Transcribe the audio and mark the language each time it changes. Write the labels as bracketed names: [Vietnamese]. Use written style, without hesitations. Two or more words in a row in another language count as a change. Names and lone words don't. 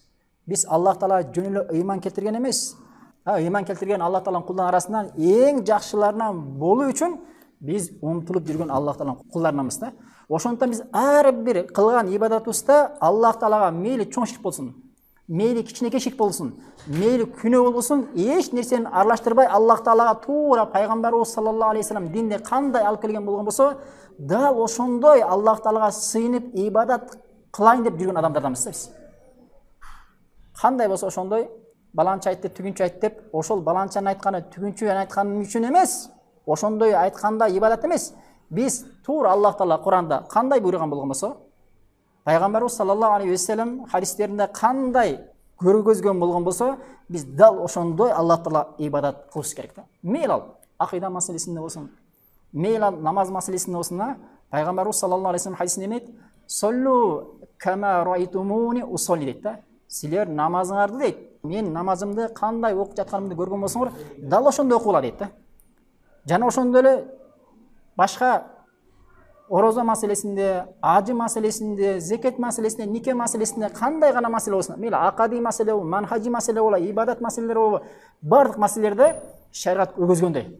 [Kyrgyz] Биз Аллах Таала жөн эле ыйман келтирген эмес. Ыйман келтирген Аллах Тааланын кулдарынын арасынан эң жакшыларынан болуу үчүн биз умтулуп жүргөн Аллах Тааланын кулдарынанбыз да. Ошондуктан биз ар бир кылган ибадатыбызда Аллах Таалага мейли чоң ширк болсун, мейли кичинекей ширк болсун, мейли күнөө болсун, эч нерсени аралаштырбай Аллах Таалага туура пайгамбарыбыз [Arabic] صلى الله عليه وسلم [Kyrgyz] динде кандай алып келген болгон болсо, дал ошондой Аллах Таалага сыйынып ибадат кылайын деп жүргөн адамдарданбыз да биз. Кандай болсо ошондой, баланча айтты, түгүнчү айт деп, ошол баланчанын айтканы түгүнчү айтканы үчүн эмес, ошондой айтканда ибадат эмес. Биз туура Аллах Таала Куранда кандай буйруган болгон болсо, пайгамбарыбыз [Arabic] صلى الله عليه وسلم [Kyrgyz] хадистеринде кандай көргөзгөн болгон болсо, биз дал ошондой Аллах Таала ибадат кылыш керек да. Мейли ал акыйда маселесинде болсун, мейли ал намаз маселесинде болсун, пайгамбарыбыз [Arabic] صلى الله عليه وسلم [Kyrgyz] хадисинде эмет: [Arabic] "صلوا كما رأيتموني أصلي" [Kyrgyz] дейт да. Силер намазыңарды дейт, мен намазымды кандай окуп жатканымды көргөн болсоңор, дал ошондой окугула дейт да. Жана ошондой эле башка орозо маселесинде, ажы маселесинде, зекет маселесинде, нике маселесинде кандай гана маселе болсун, мейли акади маселе болобу, манхажи маселе болобу, ибадат маселелери болобу, бардык маселелерде шариат көргөзгөндөй.